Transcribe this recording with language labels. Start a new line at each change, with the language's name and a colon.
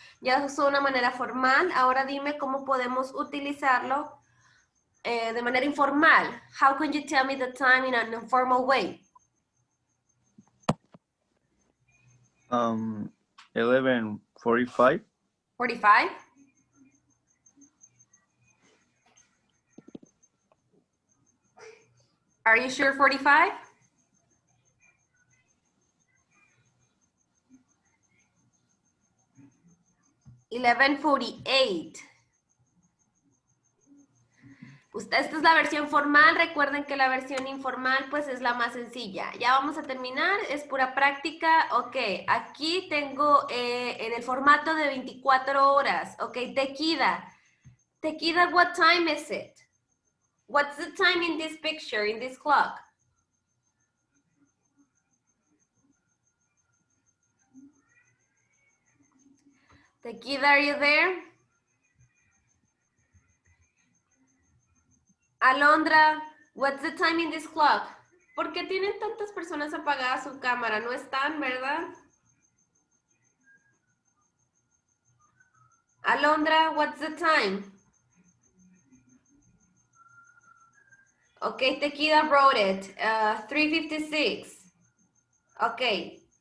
Spanish: Ya usó una manera formal. Ahora dime cómo podemos utilizarlo de manera informal.
English: How can you tell me the time in an informal way? 11:45. 45? Are you sure 45? $11:48.
Spanish: Esta es la versión formal, recuerden que la versión informal pues es la más sencilla. Ya vamos a terminar, es pura práctica. Ok, aquí tengo en el formato de 24 horas.
English: Ok, Tequila. Tequila, what time is it? What's the time in this picture, in this clock? Tequila, are you there? Alondra, what's the time in this clock?
Spanish: ¿Por qué tienen tantas personas apagadas su cámara? No están, ¿verdad?
English: Alondra, what's the time? Okay, Tequila wrote it. 3:56. Okay.